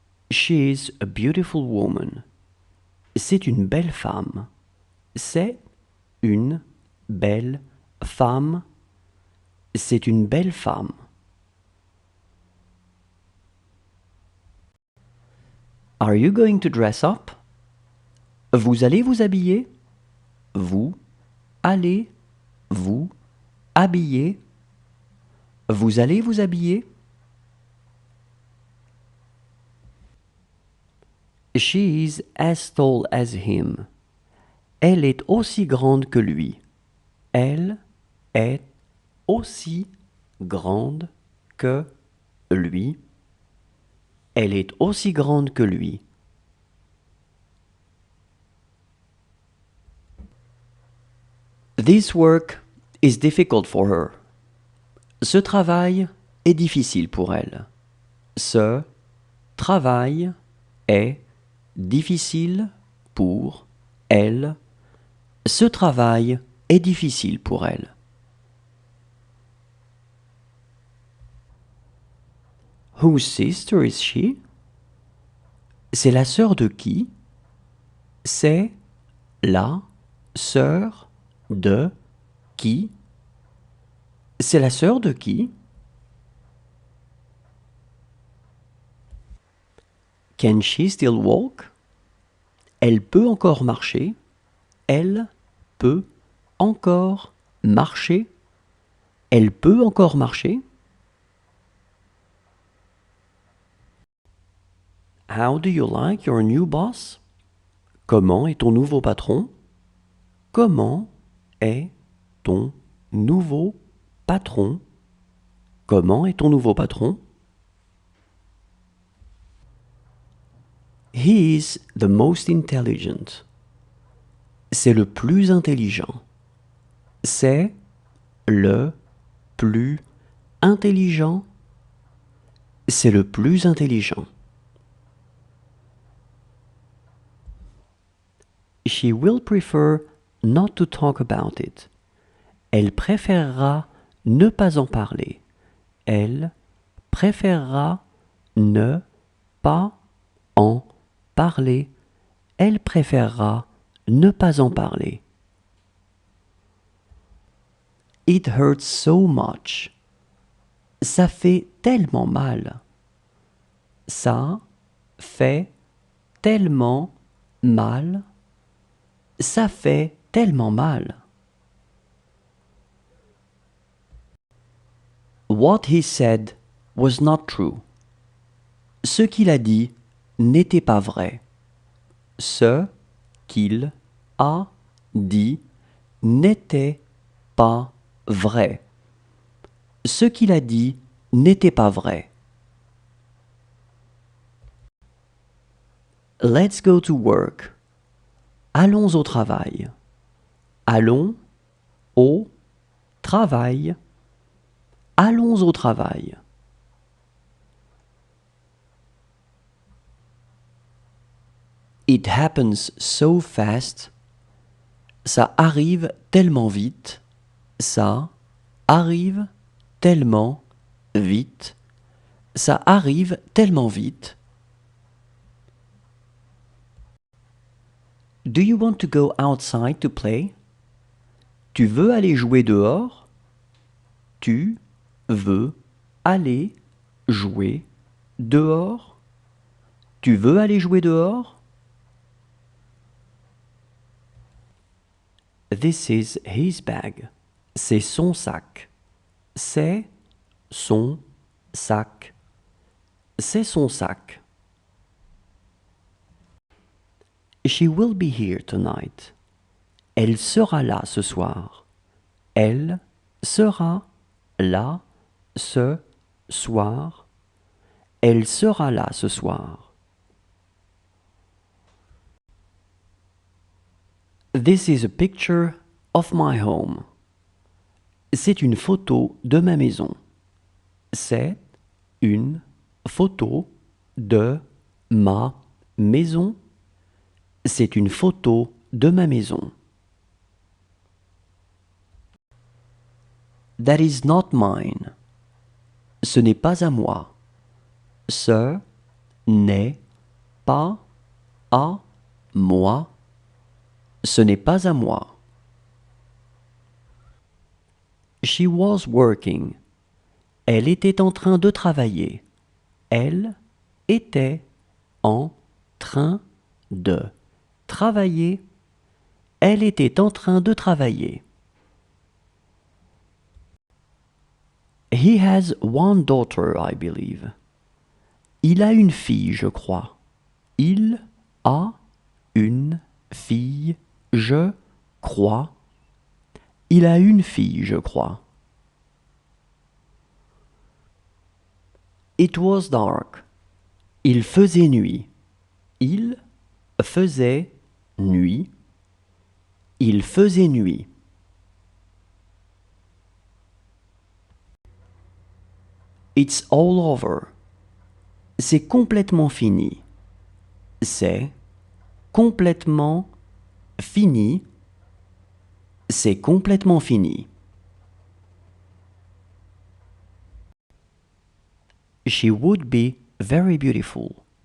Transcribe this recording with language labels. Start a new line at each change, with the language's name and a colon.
English: She is a beautiful woman.
French: C'est une belle femme. C'est une belle femme. C'est une belle femme.
English: Are you going to dress up?
French: Vous allez vous habiller? Vous allez vous Habiller. Vous allez vous habiller?
English: She is as tall as him.
French: Elle est aussi grande que lui. Elle est aussi grande que lui. Elle est aussi grande que lui.
English: This work is difficult for her.
French: Ce travail est difficile pour elle. Ce travail est difficile pour elle. Ce travail est difficile pour elle.
English: Whose sister is she?
French: C'est la sœur de qui? C'est la sœur de qui? C'est la sœur de qui?
English: Can she still walk?
French: Elle peut encore marcher. Elle peut encore marcher. Elle peut encore marcher.
English: How do you like your new boss?
French: Comment est ton nouveau patron? Comment est ton nouveau patron? Comment est ton nouveau patron?
English: He is the most intelligent.
French: C'est le plus intelligent. C'est le plus intelligent. C'est le plus intelligent.
English: She will prefer not to talk about it.
French: Elle préférera ne pas en parler. Elle préférera ne pas en parler. Elle préférera ne pas en parler.
English: It hurts so much.
French: Ça fait tellement mal. Ça fait tellement mal. Ça fait tellement mal.
English: What he said was not true.
French: Ce qu'il a dit n'était pas vrai. Ce qu'il a dit n'était pas vrai. Ce qu'il a dit n'était pas vrai.
English: Let's go to work.
French: Allons au travail. Allons au travail. Allons au travail.
English: It happens so fast.
French: Ça arrive tellement vite. Ça arrive tellement vite. Ça arrive tellement vite.
English: Do you want to go outside to play?
French: Tu veux aller jouer dehors? Tu veux aller jouer dehors? Tu veux aller jouer dehors?
English: This is his bag.
French: C'est son sac. C'est son sac. C'est son sac.
English: She will be here tonight.
French: Elle sera là ce soir. Elle sera là ce soir. Elle sera là ce soir.
English: This is a picture of my home.
French: C'est une photo de ma maison. C'est une photo de ma maison. C'est une photo de ma maison.
English: That is not mine.
French: Ce n'est pas à moi. Ce n'est pas à moi. Ce n'est pas à moi.
English: She was working.
French: Elle était en train de travailler. Elle était en train de travailler. Elle était en train de travailler.
English: He has one daughter, I believe.
French: Il a une fille, je crois. Il a une fille, je crois. Il a une fille, je crois.
English: It was dark.
French: Il faisait nuit. Il faisait nuit. Il faisait nuit.
English: It's all over.
French: C'est complètement fini. C'est complètement fini. C'est complètement fini.
English: She would be very beautiful.